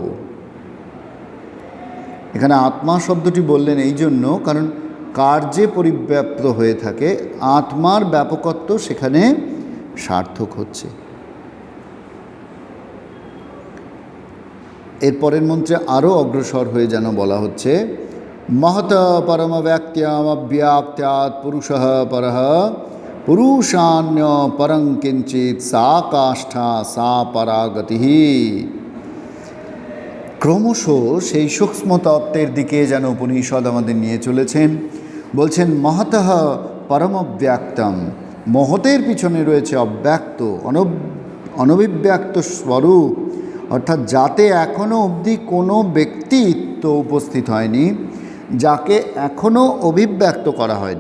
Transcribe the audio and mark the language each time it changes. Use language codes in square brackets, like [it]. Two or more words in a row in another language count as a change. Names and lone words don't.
[bn] এখানে আত্মা শব্দটি বললেন এই জন্য, কারণ কার্যে পরিব্যাপ্ত হয়ে থাকে, আত্মার ব্যাপকত্ব সেখানে সার্থক হচ্ছে। [sa] এরপরের মন্ত্রে আরও অগ্রসর হয়ে যেন বলা হচ্ছে महत परम व्यक्त्यमव्याप्त्यात् पुरुषः परः पुरुषान्य परं किंचित सा काष्ठा सा परागतिः। [bn] ক্রমশ সেই সূক্ষ্ম তত্ত্বের দিকে যেন উপনিষদ আমাদের নিয়ে চলেছেন। বলছেন [sa] মহতঃ পরমব্যক্তম, [bn] মহতের পিছনে রয়েছে অব্যক্ত অনভিব্যক্ত স্বরূপ, অর্থাৎ যাতে এখনও অবধি কোনো ব্যক্তিত্ব উপস্থিত হয়নি, যাকে এখনও অভিব্যক্ত করা হয়নি।